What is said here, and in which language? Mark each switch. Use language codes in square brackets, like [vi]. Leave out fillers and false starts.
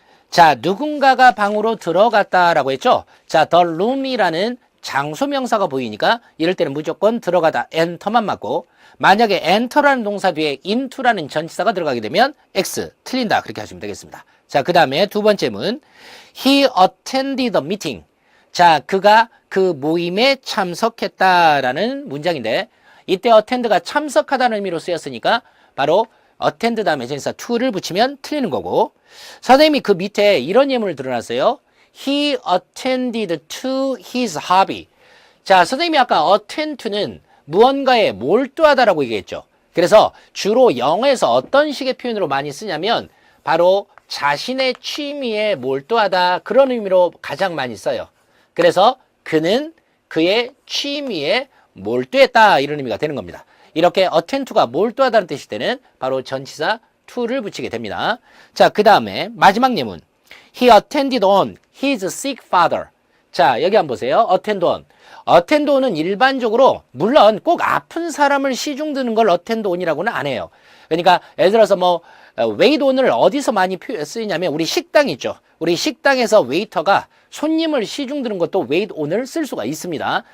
[ko] 자, 누군가가 방으로 들어갔다라고 했죠. 자, the room이라는 장소 명사가 보이니까 이럴 때는 무조건 들어가다 enter만 맞고, 만약에 enter라는 동사 뒤에 into라는 전치사가 들어가게 되면 X 틀린다. 그렇게 하시면 되겠습니다. 자, 그 다음에 두 번째 문. [en] He attended the meeting. [ko] 자, 그가 그 모임에 참석했다라는 문장인데, 이때 attend가 참석하다는 의미로 쓰였으니까 바로 attend 다음에 전치사 to를 붙이면 틀리는 거고, 선생님이 그 밑에 이런 예문을 들어놨어요. [en] He attended to his hobby. [ko] 자, 선생님이 아까 attend to는 무언가에 몰두하다라고 얘기했죠. 그래서 주로 영어에서 어떤 식의 표현으로 많이 쓰냐면 바로 자신의 취미에 몰두하다, 그런 의미로 가장 많이 써요. 그래서 그는 그의 취미에 몰두했다, 이런 의미가 되는 겁니다. 이렇게 attend to가 몰두하다는 뜻일 때는 바로 전치사 to를 붙이게 됩니다. 자, 그 다음에 마지막 예문. [en] He attended on his sick father. [ko] 자, 여기 한번 보세요. attend on. attend on은 일반적으로 물론 꼭 아픈 사람을 시중 드는 걸 attend on이라고는 안 해요. 그러니까 예를 들어서 뭐 wait on을 어디서 많이 쓰이냐면 우리 식당 있죠. 우리 식당에서 웨이터가 손님을 시중 드는 것도 wait on을 쓸 수가 있습니다.